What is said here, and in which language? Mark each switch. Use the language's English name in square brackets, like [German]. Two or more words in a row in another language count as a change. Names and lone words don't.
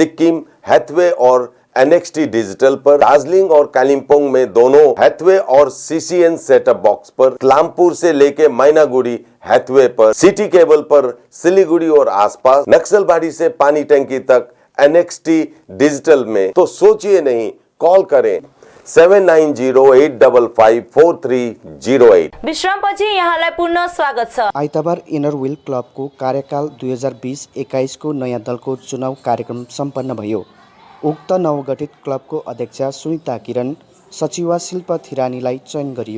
[Hindi] सिक्किम, हैथवे और NXT डिजिटल पर, दार्जिलिंग और कालिम्पोंग में दोनों हैथवे और CCN [English] setup box [Hindi] पर, क्लामपुर से लेके मैनागुड़ी हैथवे पर, सिटी केबल पर सिलीगुड़ी और आसपास, नक्सलबाड़ी से पानी टंकी तक NXT डिजिटल में। तो सोचिए नहीं, कॉल करें 7908554308। [Nepali] विश्रामपछि यहाँलाई पुनः स्वागत छ। आइतबार इनर व्हील क्लबको कार्यकाल 2020-21 को नयाँ दलको चुनाव कार्यक्रम सम्पन्न भयो। उक्त नवगठित क्लबको अध्यक्ष सुनिता किरण, सचिव शिल्प थिरानीलाई चयन गरियो।